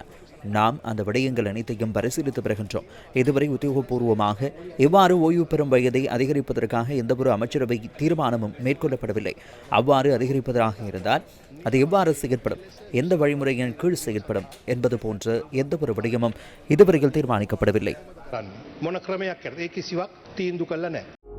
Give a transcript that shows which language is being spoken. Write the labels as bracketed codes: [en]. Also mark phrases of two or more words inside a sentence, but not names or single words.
[ta] நாம் அந்த விடயங்கள் அனைத்தையும் பரிசீலித்து வருகின்றோம். இதுவரை உத்தியோகபூர்வமாக எவ்வாறு ஓய்வு பெறும் வயதை அதிகரிப்பதற்காக எந்தவொரு அமைச்சரவை தீர்மானமும் மேற்கொள்ளப்படவில்லை. அவ்வாறு அதிகரிப்பதாக இருந்தால் அது எவ்வாறு செயற்படும், எந்த வழிமுறையின் கீழ் செயற்படும் என்பது போன்ற எந்தவொரு விடயமும் இதுவரையில் தீர்மானிக்கப்படவில்லை. [si] මොන ක්‍රමයක් කරද ඒ කිසිවක් තීන්දුව කළා නැහැ.